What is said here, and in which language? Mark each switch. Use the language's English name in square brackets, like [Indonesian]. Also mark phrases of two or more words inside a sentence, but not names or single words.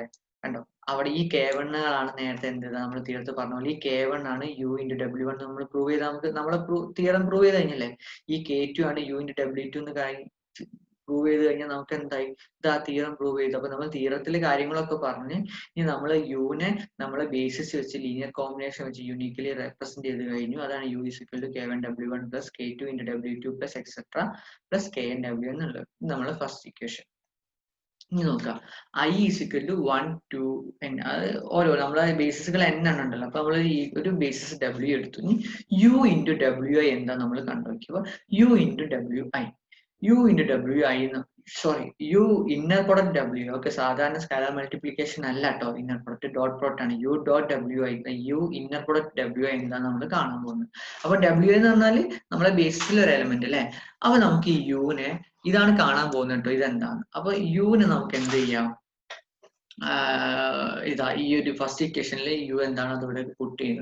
[Malayalam] കണ്ടോ, അവിടെ ഈ K1കളാണ് നേരത്തെ എന്ത് ചെയ്താൽ നമ്മൾ തിയറത്തിൽ പറഞ്ഞ പോലെ ഈ K1 ആണ് U.W1 നമ്മൾ പ്രൂവ് ചെയ്താൽ നമുക്ക് നമ്മളെ തിയറം പ്രൂവ് ചെയ്ത് കഴിഞ്ഞല്ലേ. ഈ K2 ആണ് U.W2 എന്ന് പ്രൂവ് ചെയ്ത് കഴിഞ്ഞാൽ നമുക്ക് എന്തായി, ഇത് ആ തിയറം പ്രൂവ് ചെയ്തു. അപ്പൊ നമ്മൾ തിയറത്തിലെ കാര്യങ്ങളൊക്കെ പറഞ്ഞ് ഇനി നമ്മൾ യുവിനെ നമ്മളെ ബേസിസ് വെച്ച് [English] linear combination [Malayalam] വെച്ച് [English] uniquely represent [Malayalam] ചെയ്ത് കഴിഞ്ഞു. [English] അതാണ് U is equal to K1W1 plus K2 into W2 plus etc plus KNW [Malayalam] എന്നുള്ളത് നമ്മളെ [English] first equation. [Malayalam] ഇനി നോക്കാം, [English] I is equal to 1 2 n. [Malayalam] അത് ഓരോ നമ്മളെ ബേസിസുകൾ n എണ്ണം ഉണ്ടല്ലോ. അപ്പൊ നമ്മൾ ഈ ഒരു ബേസിസ് W എടുത്തു. ഇനി [English] U into WI [Malayalam] എന്താ നമ്മൾ കണ്ടുനോക്കിയപ്പോൾ [English] U into WI U inner product W. [Malayalam] ഓക്കെ, സാധാരണ [English] scalar multiplication [Malayalam] അല്ല കേട്ടോ, [English] inner product dot product [Malayalam] ആണ്. [English] U.WI U inner product WI [Malayalam] എന്താ നമ്മൾ കാണാൻ പോകുന്നത്. അപ്പൊ WI എന്ന് പറഞ്ഞാൽ നമ്മളെ ബേസിസിൽ ഒരു എലമെന്റ് അല്ലെ. അപ്പൊ നമുക്ക് ഈ യുവിനെ ഇതാണ് കാണാൻ പോകുന്നത് കേട്ടോ, ഇതെന്താണ്. അപ്പൊ യുവിനെ നമുക്ക് എന്ത് ചെയ്യാം, ഇതാ ഈ ഒരു [English] first equation [Malayalam] യു എന്താണ് അതിവിടെ പുട്ട് ചെയ്യുന്നത്.